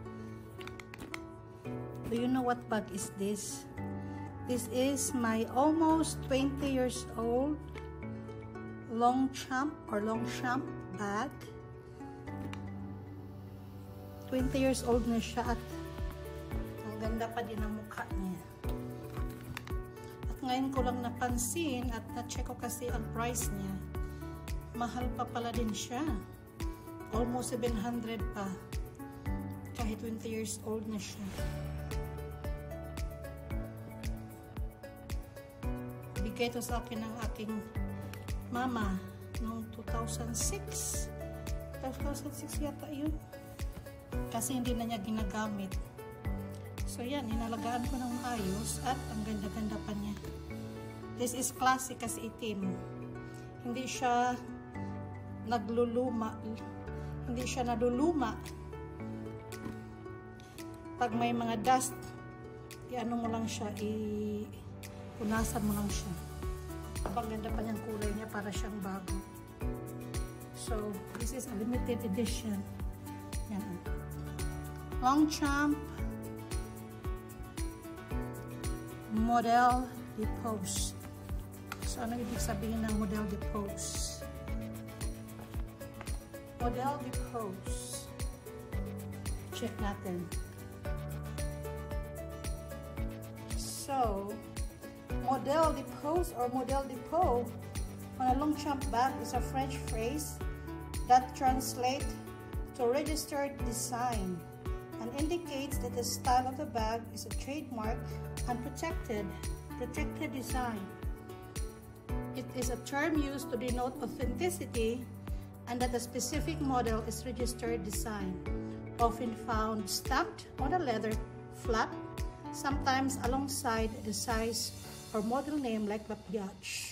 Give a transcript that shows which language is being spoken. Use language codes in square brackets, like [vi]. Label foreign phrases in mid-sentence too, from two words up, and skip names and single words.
[en] Do you know what bag is this? This is my almost 20 years old Longchamp bag. [tl] 20 [en] years old [tl] na siya at ang ganda pa din ang mukha niya. At ngayon ko lang napansin at na-check ko kasi ang price niya. Mahal pa pala din siya. Almost 700 pa. Kahit 20 [en] years old [tl] na siya. Bigay ito sa akin ng aking mama noong 2006. 2006 yata yun. Kasi hindi na niya ginagamit. So yan, inalagaan ko ng maayos at ang ganda-ganda pa niya. [en] This is classic [tl] kasi itim. Hindi siya nagluluma. Hindi siya naduluma. Pag may mga dust, i-ano mo lang siya, punasan mo lang siya. Ang ganda pa niyang kulay niya para siyang bago. [en] So, this is a limited edition. [tl] Yan. Longchamp Model de Pose. So, ano ibig sabihin ng Model de Pose? Model de Pose. Check natin. [en] So, Model de Pose or Model de Peau on a Longchamp bag is a French phrase that translates to registered design and indicates that the style of the bag is a trademark and protected design. It is a term used to denote authenticity and that a specific model is registered design, often found stamped on a leather flap, sometimes alongside the size or model name like La Piache.